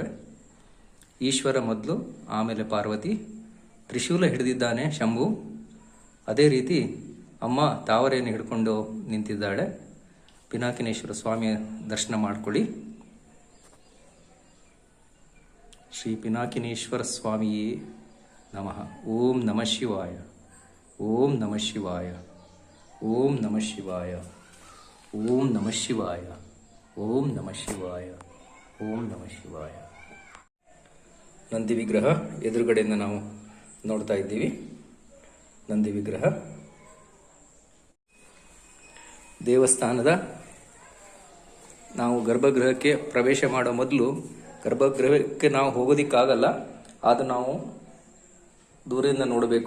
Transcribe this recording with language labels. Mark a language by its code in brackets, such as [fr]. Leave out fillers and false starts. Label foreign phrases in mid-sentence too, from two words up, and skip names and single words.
[kn] ಈಶ್ವರ ಮೊದಲು, ಆಮೇಲೆ ಪಾರ್ವತಿ. ತ್ರಿಶೂಲ ಹಿಡಿದಿದ್ದಾನೆ ಶಂಭು. ಅದೇ ರೀತಿ ಅಮ್ಮ ತಾವರೆಯನ್ನು ಹಿಡ್ಕೊಂಡು ನಿಂತಿದ್ದಾಳೆ. ಪಿನಾಕಿನೇಶ್ವರ ಸ್ವಾಮಿಯ ದರ್ಶನ ಮಾಡಿಕೊಳ್ಳಿ. [sa] ಶ್ರೀ ಪಿನಾಕಿನೇಶ್ವರ ಸ್ವಾಮಿಯೇ ನಮಃ. ಓಂ ನಮಃ ಶಿವಾಯ, ಓಂ ನಮಃ ಶಿವಾಯ, ಓಂ ನಮಃ ಶಿವಾಯ, ಓಂ ನಮಃ ಶಿವಾಯ, ಓಂ ನಮಃ ಶಿವಾಯ, ಓಂ ನಮಃ ಶಿವಾಯ. [kn] ನಂದಿ ವಿಗ್ರಹ ಎದುರುಗಡೆಯಿಂದ ನಾವು ನೋಡ್ತಾ ಇದ್ದೀವಿ. ನಂದಿ ವಿಗ್ರಹ ದೇವಸ್ಥಾನದ ನಾವು ಗರ್ಭಗೃಹಕ್ಕೆ ಪ್ರವೇಶ ಮಾಡೋ ಮೊದಲು ಗರ್ಭಗೃಹಕ್ಕೆ ನಾವು ಹೋಗೋದಿಕ್ಕಾಗಲ್ಲ, ಅದು ನಾವು ದೂರದಿಂದ ನೋಡಬೇಕು.